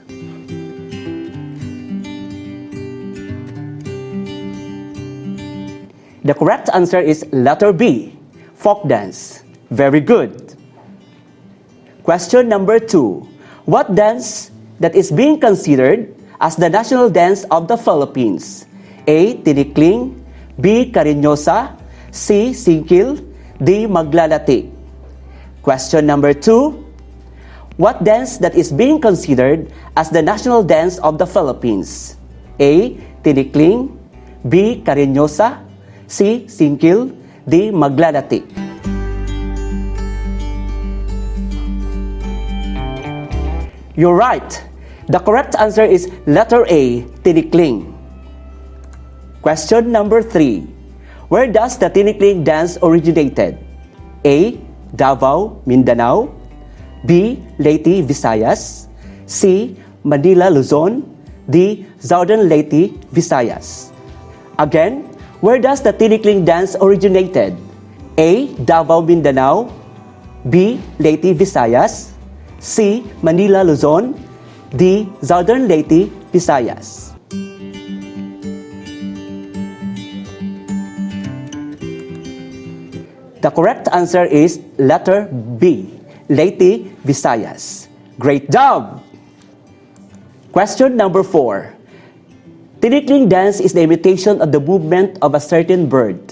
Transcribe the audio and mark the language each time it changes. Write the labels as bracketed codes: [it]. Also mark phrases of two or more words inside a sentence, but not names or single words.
[en] The correct answer is letter B, folk dance. Very good. Question number 2. What dance that is being considered as the national dance of the Philippines? A. Tinikling, B. Cariñosa, C. Singkil, D. Maglalati. Question number 2. What dance that is being considered as the national dance of the Philippines? A. Tinikling, B. Cariñosa, C. Singkil, D. Maglalati. You're right. The correct answer is letter A, Tinikling. Question number 3. Where does the Tinikling dance originated? A. Davao, Mindanao, B. Leyte, Visayas, C. Manila, Luzon, D. Southern Leyte, Visayas. Again, where does the Tinikling dance originated? A. Davao, Mindanao, B. Leyte, Visayas, C. Manila, Luzon, D. Southern Leyte, Visayas. The correct answer is letter B, Leyte, Visayas. Great job! Question number 4. Tinikling dance is the imitation of the movement of a certain bird.